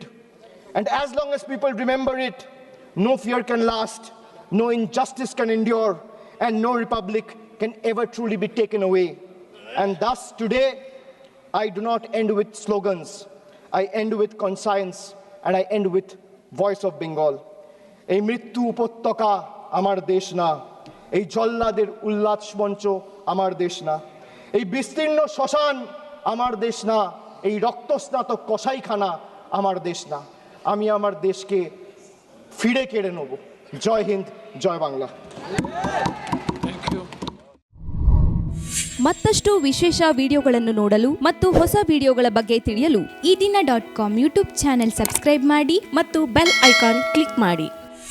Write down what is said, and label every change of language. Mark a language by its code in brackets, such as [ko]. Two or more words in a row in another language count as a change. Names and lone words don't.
[en] And as long as people remember it, no fear can last, no injustice can endure, and no republic can ever truly be taken away. And thus today, I do not end with slogans. I end with conscience, and I end with voice of Bengal. [bn] এই মৃত্যু উপত্যকা আমার দেশ না, এই জল্লাদের উল্লাস মঞ্চ আমার দেশ না, এই বিস্তীর্ণ শ্মশান আমার দেশ না, এই রক্তস্নাত কসাইখানা আমার দেশ না। আমি আমার দেশকে ফিরে কেড়ে নেব। জয় হিন্দ, জয় বাংলা। [kn] ಮತ್ತಷ್ಟು ವಿಶೇಷ ವಿಡಿಯೋಗಳನ್ನು ನೋಡಲು ಮತ್ತು ಹೊಸ ವಿಡಿಯೋಗಳ ಬಗ್ಗೆ ತಿಳಿಯಲು ಈ ದಿನ .com ಯೂಟ್ಯೂಬ್ ಚಾನೆಲ್ ಸಬ್ಸ್ಕ್ರೈಬ್ ಮಾಡಿ ಮತ್ತು ಬೆಲ್ ಐಕಾನ್ ಕ್ಲಿಕ್ ಮಾಡಿ.